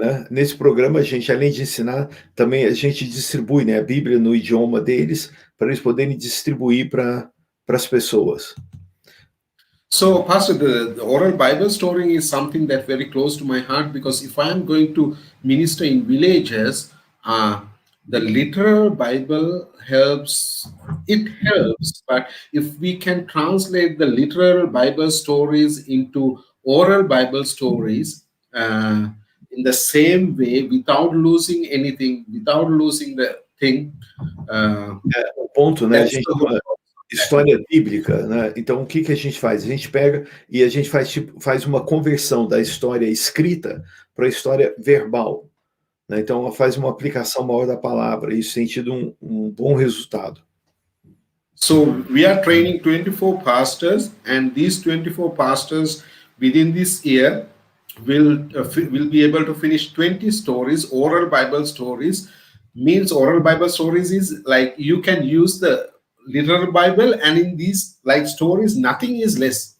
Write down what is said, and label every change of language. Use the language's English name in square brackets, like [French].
[Portuguese] Nesse programa, a gente, além de ensinar, também a gente distribui, né, a Bíblia no idioma deles, para eles poderem distribuir para as pessoas. [English] So, Pastor, the oral Bible story is something that very close to my heart, because if I am going to minister in villages, the literal Bible helps. It helps, but if we can translate the literal Bible stories into oral Bible stories in the same way, without losing anything, without losing the thing. [Portuguese] O ponto, né, a gente história bíblica, né? Então o que a gente faz? A gente pega e a gente faz uma conversão da história escrita para a história verbal, né? Então faz uma aplicação maior da palavra, e isso tem tido um bom resultado. [English] So we are training 24 pastors, and these 24 pastors within this year will be able to finish 20 stories, oral Bible stories. Means oral Bible stories is like you can use the literal Bible, and in these like stories, nothing is less.